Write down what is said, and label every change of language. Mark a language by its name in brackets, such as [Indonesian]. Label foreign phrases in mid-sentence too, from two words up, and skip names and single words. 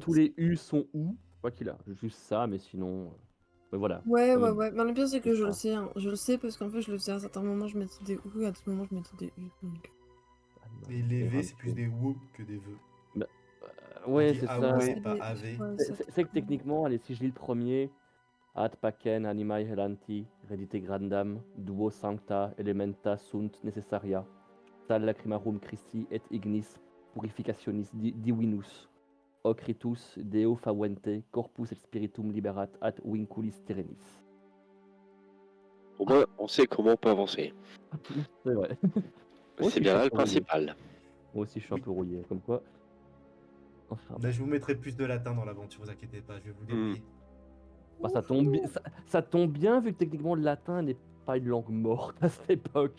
[French] tous les U sont OU. Quoi qu'il a. Juste ça, mais sinon. Mais voilà. Ouais, Quand ouais, même, ouais. Mais le pire, c'est que c'est je le ça. sais. Hein. Je le sais parce qu'en fait, je le faisais à certains moments, je mettais des ou, à d'autres moments, je mettais des u. Donc... Et les V, c'est plus des WO que des VE. Ouais, On dit c'est ça. AOE, c'est pas des- AV. ouais, C'est que techniquement, allez, si je lis le premier, [Latin] ad pacem animae helanti, redite grandam, duo sancta, elementa sunt necessaria, sal lacrimarum Christi et ignis purificationis divinus, hoc ritus deo favente, corpus et spiritum liberat ad vinculis terrenis. [French] Au moins, on sait comment on peut avancer. C'est vrai. Moi aussi, C'est je bien suis là un le peu rouillé. principal. Moi aussi, je suis un Oui. peu rouillé. Comme quoi, Enfin, Là, je vous mettrai plus de latin dans l'aventure, vous inquiétez pas, je vais vous débrouiller. bah, ça tombe bien vu que techniquement le latin n'est pas une langue morte à cette époque.